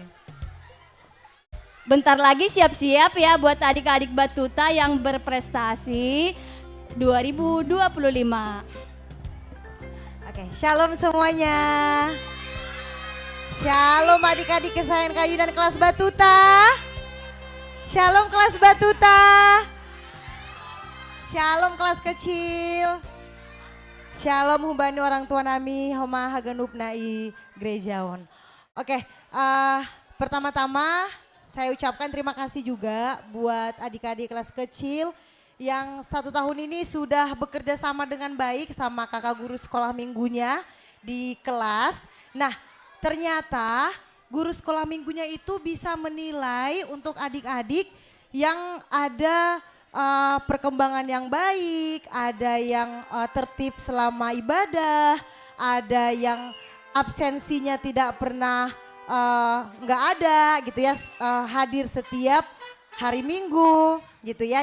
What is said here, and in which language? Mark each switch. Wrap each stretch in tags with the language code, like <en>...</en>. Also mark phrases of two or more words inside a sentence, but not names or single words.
<id>Bentar lagi siap-siap ya buat adik-adik Batuta yang berprestasi 2025. Oke, shalom semuanya. Shalom adik-adik kesayangan Kayunan kelas Batuta. Shalom kelas Batuta. Shalom kelas kecil.</id> <bts>Shalom humbani</bts> <id>orang tua</id> <bts>nami homa hagenup nai gerejawan.</bts> <id>Oke, pertama-tama saya ucapkan terima kasih juga buat adik-adik kelas kecil yang 1 tahun ini sudah bekerja sama dengan baik sama kakak guru sekolah minggunya di kelas. Nah, ternyata guru sekolah minggunya itu bisa menilai untuk adik-adik yang ada perkembangan yang baik, ada yang tertib selama ibadah, ada yang absensinya tidak pernah nggak ada gitu ya, hadir setiap hari Minggu gitu ya.</id>